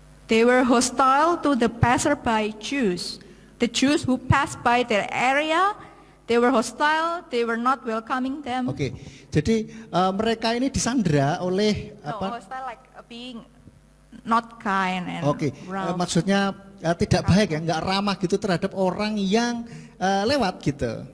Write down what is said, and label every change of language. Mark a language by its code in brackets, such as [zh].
[en] They were hostile to the passerby Jews. The Jews who passed by their area, they were hostile, they were not welcoming them. [id] Oke, jadi mereka ini disandra oleh [en] No, hostile like being not kind and rough. [id] Maksudnya tidak baik ya, nggak ramah gitu terhadap orang yang lewat gitu.